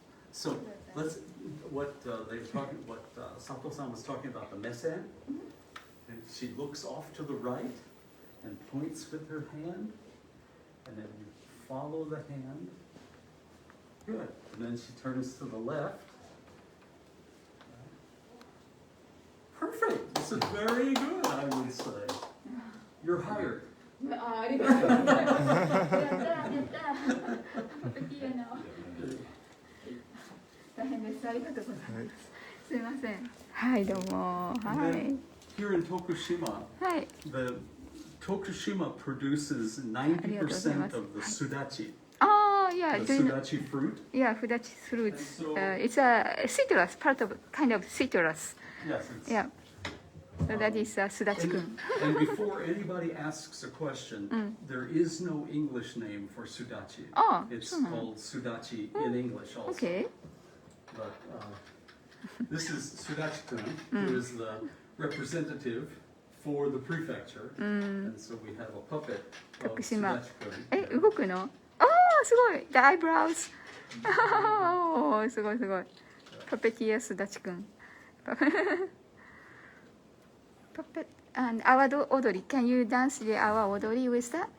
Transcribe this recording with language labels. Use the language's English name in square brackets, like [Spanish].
[English] So let's what they were talking. What Sato-san was talking about the mesen, and she looks off to the right and points with her hand, and then you follow the hand. Good. And then she turns to the left. Perfect. This is very good, I would say. You're hired. [Japanese] あ、ありがとうございます。やったやった。いいよな。大変です。ありがとうございます。すいません。はいどうも。は [English] And [Japanese] い [English] then here in Tokushima, [Japanese] はい。 [English] the Tokushima produces 90% of the sudachi. ああ、yeah. The Do you know? sudachi fruit. Yeah, fudachi fruits. So- It's a citrus, part of kind of citrus. Yes. It's, Yeah. So that is sudachi-kun. and before anybody asks a question, there is no English name for sudachi. Oh, It's hmm. called sudachi in English also. Okay. But this is Sudachi-kun, who is the representative for the prefecture. And so we have a puppet of Tokushima. Sudachi-kun. [Japanese] え、動くの？ああ、すごい。 [English] The eyebrows. [Japanese] おー、すごいすごい。パペティアスダチ君。 [English] puppet and Awa Odori. Can you dance the Awa Odori with that,